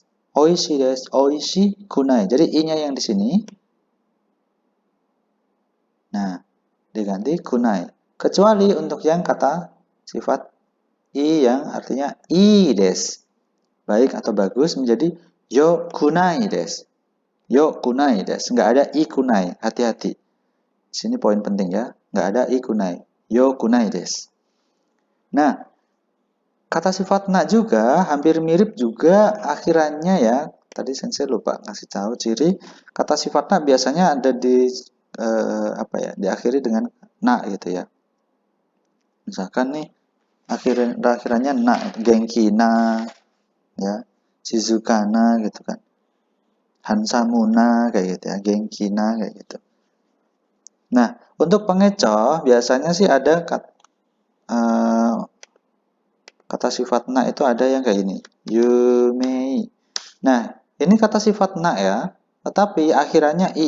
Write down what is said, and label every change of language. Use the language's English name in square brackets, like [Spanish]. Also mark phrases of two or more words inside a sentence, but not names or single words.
[Japanese] おいしい です、 おいしく ない. [Indonesian] Jadi i-nya yang di sini. Nah, diganti kunai. Kecuali untuk yang kata sifat i yang artinya [Japanese] いい です. [Indonesian] Baik atau bagus menjadi [Japanese] よく ない です. よく ない です. [Indonesian] Nggak ada [Japanese] いく ない. [Indonesian] Hati-hati. Sini poin penting ya. Nggak ada [Japanese] いく ない. よく ない です. [Indonesian] Nah, kata sifat na juga hampir mirip juga akhirannya ya. Tadi sensei lupa ngasih tahu ciri kata sifat na biasanya ada di diakhiri dengan na gitu ya. Misalkan nih akhirannya na, [Japanese] 元気 な, [Indonesian] ya, [Japanese] 静か な [Indonesian] gitu kan. [Japanese] ハンサム な [Indonesian] kayak gitu ya, [Japanese] 元気 な [Indonesian] kayak gitu. Nah, untuk pengecoh biasanya sih ada kata sifat na itu ada yang kayak ini, yumei. Nah, ini kata sifat na ya, tetapi akhirannya i.